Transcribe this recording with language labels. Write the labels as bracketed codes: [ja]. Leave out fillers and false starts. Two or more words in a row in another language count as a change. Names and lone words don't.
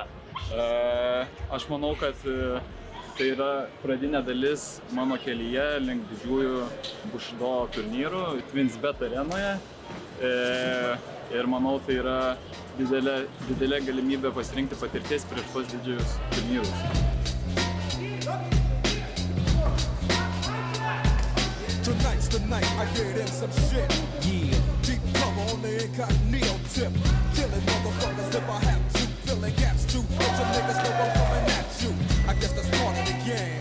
[lt] Aš manau, kad tai yra pradinė dalis mano kelyje link didžiųjų Bushido turnyrų TwinsBet arenoje. Ir manau, tai yra didelė galimybė pasirinkti patirties prieš tuos didžiųjus turnyrus. [en] Tonight's the night I get in some shit. Yeah. Deep cover on the incognito tip. Killing motherfuckers if I have to. Filling gaps too. Let your niggas know I'm coming at you. I guess that's part of the game.